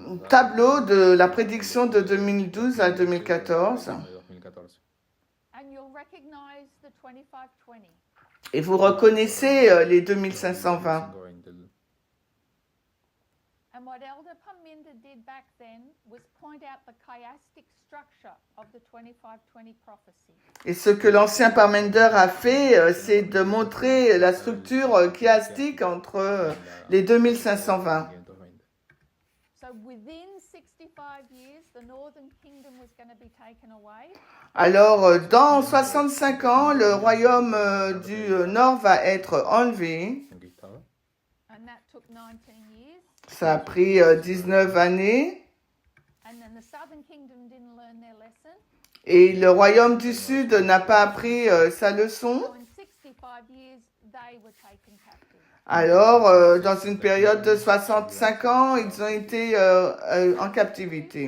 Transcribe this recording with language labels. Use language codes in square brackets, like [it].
[fr] tableau de la prédiction de 2012 à 2014. de 2014. [en] And you'll recognize the 2520. [fr] Et vous reconnaissez les 2520. [en] And what Elder Parminder did back then was point out the chiastic structure of the 2520 prophecy. [fr] Et ce que l'ancien Parmender a fait, c'est de montrer la structure chiastique entre les 2520. [en] So within 65 years, the northern kingdom was going to be taken away. [fr] Alors, dans 65 ans, le royaume du Nord va être enlevé. [es] Conquistado. [en] And that took 19 years. [fr] Ça a pris 19 années. [en] And then the southern kingdom didn't learn their lesson. [fr] Et le royaume du Sud n'a pas appris sa leçon. [en] So in 65 years, they were taken captive. [fr] Alors, dans une période de 65 ans, ils ont été en captivité.